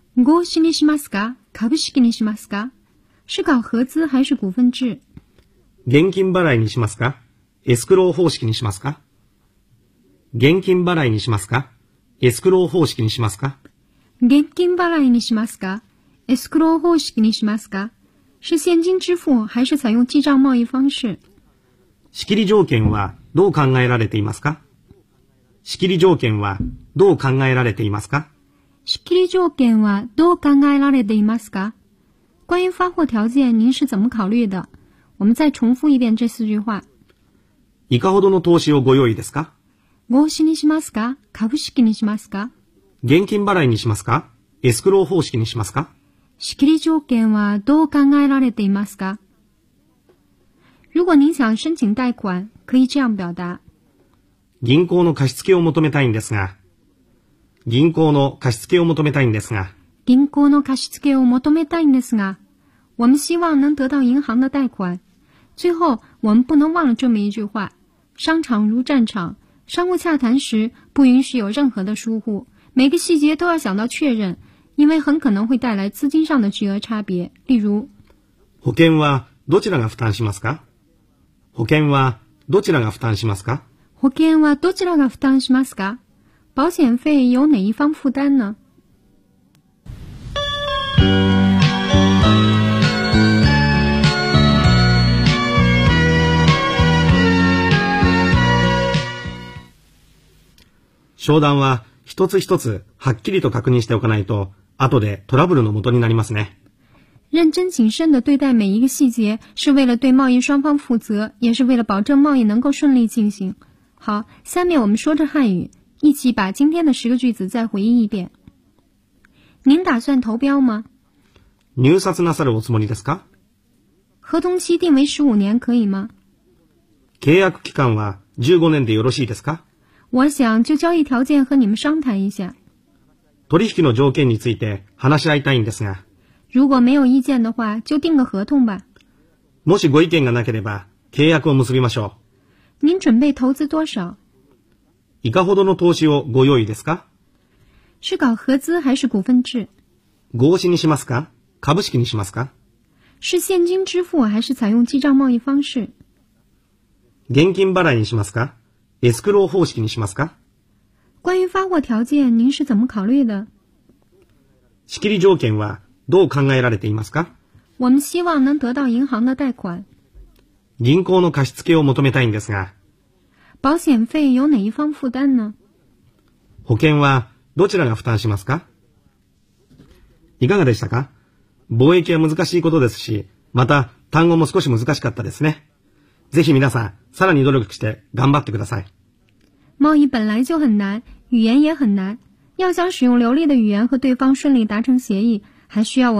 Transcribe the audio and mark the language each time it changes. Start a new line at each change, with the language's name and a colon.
Japanese: 合資にしますか？株式にしますか？
Chinese: 是搞合資还是股份制？
Japanese: 現金払いにしますか？エスクロー方式にしますか？現金払いにしますか？エスクロー方式にしますか？現金払いにしますか？エスクロー方式にしますか？
Chinese: 是現金支付还是採用記帳貿易方式？
Japanese: 仕切り条件はどう考えられていますか？仕切り条件はどう考えられていますか？仕切り条件はどう考えられていますか？
Chinese: 关于发货条件您是怎么考虑的？我们再重复一遍这四句话。
Japanese: いかほどの投資をご用意ですか？合資にしますか？株式にしますか？現金払いにしますか？エスクロー方式にしますか？仕切り条件はどう考えられていますか？
Chinese: 如果您想申请贷款可以这样表达。
Japanese: 銀行の貸し付けを求めたいんですが。銀行の貸し付けを求めたいんですが。銀行の貸し付けを求めたいんですが。
Chinese: 我们希望能得到银行的贷款。最后我们不能忘了这么一句话。商场如战场。商务洽谈时不允许有任何的疏忽。每个细节都要想到确认。因为很可能会带来资金上的巨额差别。例如。
Japanese: 保険はどちらが負担しますか？保険はどちらが負担しますか？保険はどちらが負担しますか？
Chinese: 保险费由哪一方负担呢？
Japanese: 商談は一つ一つはっきりと確認しておかないと後でトラブルの元になりますね。
Chinese: 认真谨慎地对待每一个细节是为了对贸易双方负责，也是为了保证贸易能够顺利进行。好，下面我们说着汉语，一起把今天的十个句子再回忆一遍。您打算投标吗？
Japanese: 入札なさるおつもりですか？
Chinese: 合同期定为15年可以吗？
Japanese: 契約期間は15年でよろしいですか？
Chinese: 我想就交易条件和你们商谈一下。
Japanese: 取引の条件について話し合いたいんですが。
Chinese: 如果没有意见的话就定个合同吧。
Japanese: もしご意見がなければ契約を結びましょう。
Chinese: 您准备投资多少？
Japanese: いかほどの投資をご用意ですか？
Chinese: 是搞合资还是股份制？
Japanese: 合資にしますか？株式にしますか？
Chinese: 是现金支付还是采用记账贸易方式？
Japanese: 現金払いにしますか？エスクロー方式にしますか？
Chinese: 关于发货条件您是怎么考虑的？
Japanese: 仕切り条件はどう考えられていますか？
Chinese: 我们希望能得到银行的贷款。
Japanese: 銀行の貸し付けを求めたいんですが。
Chinese: 保险费由哪一方负担呢？
Japanese: 保険はどちらが負担しますか？いかがでしたか？貿易は難しいことですし、また単語も少し難しかったですね。ぜひ皆さん、さらに努力して頑張ってください。
Chinese: 贸易本来就很难，语言也很难。要想使用流利的语言和对方顺利达成协议，还需要我们。